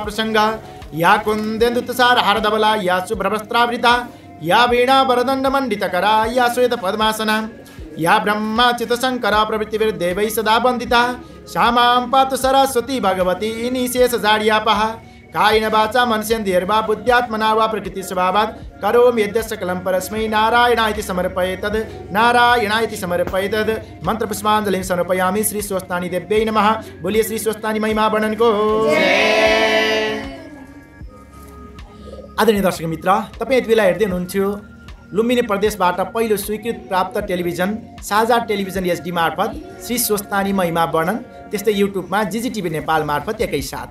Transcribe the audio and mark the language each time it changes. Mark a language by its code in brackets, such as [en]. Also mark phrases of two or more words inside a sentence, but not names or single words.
[sa] प्रसंग या कुन्देन्दु तुषार हारधवला या शुभ्रवस्त्रावृता या वीणा वरदण्ड मण्डितकरा या श्वेत पद्मासना या ब्रह्मा चितशंकर प्रभृतिर्देवैः सदा वन्दिता सा मां पातु सरस्वती भगवती निशेष जाड्यापः कायेन वाचा मनसेन्द्रियैर्वा बुद्ध्यात्मना वा प्रकृति स्वभावात् करोमि यद्य सकलं परस्मै नारायणाय समर्पयेतद् नारायणाय समर्पयेतद् मंत्र पुष्पांजलिं समर्पयामि। श्री स्वस्तानी देव्यै नमः। [ne] बोलिए श्री स्वस्तानी महिमा वर्णन को आदरणीय दर्शक मित्र, तपाईं यति बेला हेर्दै हुनुहुन्थ्यो लुम्बिनी प्रदेशबाट पहिलो स्वीकृत प्राप्त टेलिभिजन साझा टेलिभिजन एचडी मार्फत श्री स्वस्तानी महिमा वर्णन, त्यस्तै युट्युबमा जिजिटिभी नेपाल मार्फत एकैसाथ।